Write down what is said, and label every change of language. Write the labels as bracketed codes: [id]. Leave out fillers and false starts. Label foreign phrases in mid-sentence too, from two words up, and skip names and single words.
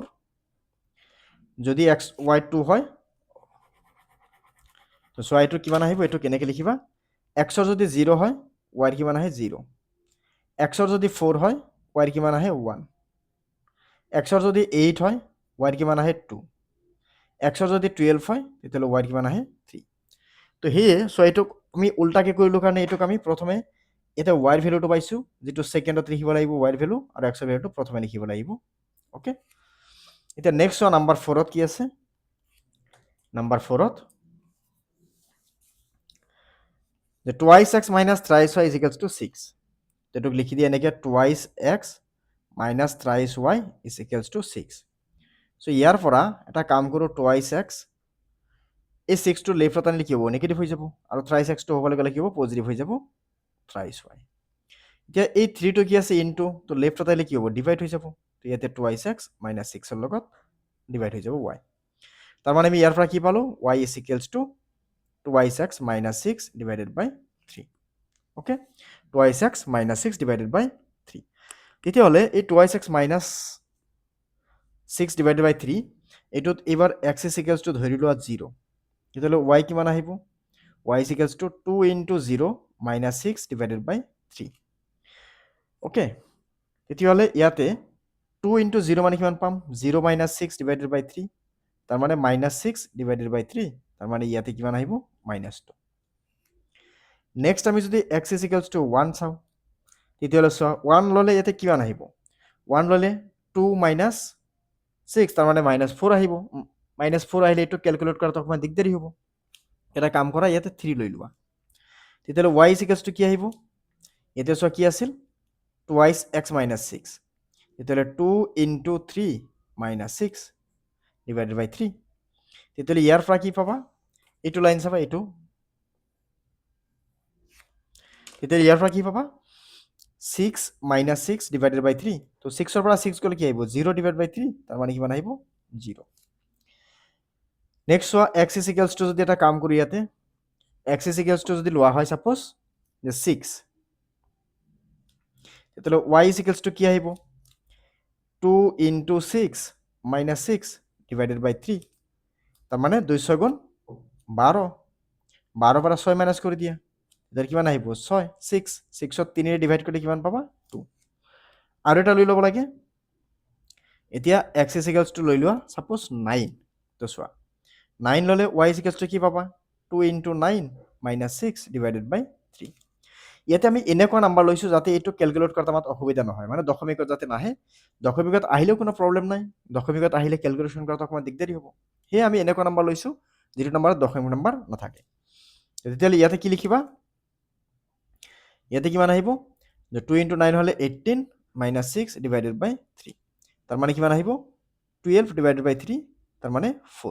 [as] যদি x y 2 হয় তো y টো কিমান আহিব, এইটো কেনেকৈ লিখিবা, x ৰ যদি 0 হয় y কিমান আহে 0, x ৰ যদি 4 হয় y কিমান আহে 1, x ৰ যদি 8 হয় y কিমান আহে 2, x ৰ যদি 12 হয় তেতিয়াহ'লে y কিমান আহে 3। তো সেয়ে এইটোক আমি উল্টাকে কৰিলো কাৰণে এইটোক আমি প্ৰথমে এটা y ৰ ভ্যালুটো পাইছো, যেটো সেকেন্ডত লিখিব লাগিব y ৰ ভ্যালু, আৰু x ৰ ভ্যালুটো প্ৰথমে লিখিব লাগিব। ওকে, এটা [en] next number [as] 4 ত কি আছে। [en] নাম্বাৰ 4 ত the twice x minus thrice y is equals to 6। [as] এটোক লিখি দিয়ে এনেকে [en] twice x minus thrice y is equals to 6। [as] সো ইয়াৰ পৰা এটা কাম কৰো, [en] twice x [as] এই 6 টো লেফ্টত আনিলে কি হ'ব নেগেটিভ হৈ যাব, আৰু [en] thrice x [as] টো হ'বলৈ গ'লে কি হ'ব পজিটিভ হৈ যাব [en] thrice y। [as] এতিয়া এই 3 টো কি আছে ইনটু, তো লেফ্টত আহিলে কি হ'ব ডিভাইড হৈ যাব, তো ইয়াতে [en] twice x minus 6 [as] ৰ লগত ডিভাইড হৈ যাব y। তাৰ মানে আমি ইয়াৰ পৰা কি পালো [en] y is equals to twice x minus 6 divided by 3। ওকে, twice x minus 6 divided by 3। [as] তেতিয়াহ'লে এই [en] twice x minus 6 divided by 3 [as] এইটোত এবাৰ [en] x is equals to [as] ধৰি লোৱা 0, তেতিয়াহ'লে y কিমান আহিব, [en] y is equals to 2 into 0 minus 6 divided by 3। [as] ওকে, তেতিয়াহ'লে ইয়াতে [en] 2 into 0 [as] মানে কিমান পাম [en] 0 minus 6 divided by 3, [as] তাৰ মানে [en] minus 6 divided by 3, [as] তাৰ মানে ইয়াতে কিমান আহিব [en] minus 2। [as] নেক্সট আমি যদি [en] x is equals to 1 [as] চাওঁ, তেতিয়াহ'লে চোৱা 1 ল'লে ইয়াতে কিমান আহিব, 1 ল'লে [en] 2 minus 6, [as] তাৰ মানে [en] minus 4 [as] আহিব। [en] minus 4 [as] আহিলে এইটো ক্যালকুলেট কৰাটো অকমান দিগদাৰি হ'ব। এটা কাম কৰা, ইয়াতে 3 লৈ লোৱা, তেতিয়াহ'লে [en] y is equals to [as] কি আহিব, ইয়াতে চোৱা কি আছিল [en] twice x minus 6, [as] তেতিয়াহ'লে [en] 2 into 3 minus 6 divided by 3। [as] তেতিয়াহ'লে ইয়াৰ পৰা কি পাবা, এইটো লাইন চাবা, এইটো তেতিয়াহ'লে ইয়াৰ পৰা কি পাবা [en] 6 minus 6 divided by 3, [as] তো 6 ৰ পৰা 6 গ'লে কি আহিব [en] 0 divided by 3, [as] তাৰ মানে কিমান আহিব 0। নেক্সট চোৱা [en] x is equals to [as] যদি এটা কাম করি ইয়াতে [en] x is equals to [as] যদি লোৱা হয় সাপোজ যে 6, তেতিয়াহ'লে [en] y is equals to [as] কি আহিব [en] 2 into 6 minus 6 divided by 3, [as] তাৰ মানে 2 6 গুণ 12, 12 পৰা 6 মাইনাস কৰি দিয়া, এটাৰ কিমান আহিব 6, 6 6 ত 3 ৰে ডিভাইড কৰিলে কিমান পাবা 2। আৰু এটা লৈ ল'ব লাগে, এতিয়া [en] x is equals to [as] লৈ লোৱা সাপোজ 9, তো চোৱা 9 ল'লে [en] y is equals to [as] কি পাবা [en] 2 into 9 minus 6 divided by 3। [as] ইয়াতে আমি এনেকুৱা নাম্বাৰ লৈছো যাতে এইটো ক্যালকুলেট কৰাত আমাৰ অসুবিধা নহয়, মানে দশমিকত যাতে নাহে, দশমিকত আহিলেও কোনো প্ৰবলেম নাই, দশমিকত আহিলে ক্যালকুলেশন কৰাত অকমান দিগদাৰি হ'ব, সেয়ে আমি এনেকুৱা নাম্বাৰ লৈছো যেটো নাম্বাৰত দশমিক নাম্বাৰ নাথাকে। তেতিয়াহ'লে ইয়াতে কি লিখিবা, ইয়াতে কিমান আহিব যে [en] 2 into 9 [as] হলে [en] 18 minus 6 divided by 3, [as] তাৰ মানে কিমান আহিব [en] 12 divided by 3, [as] তাৰ মানে 4।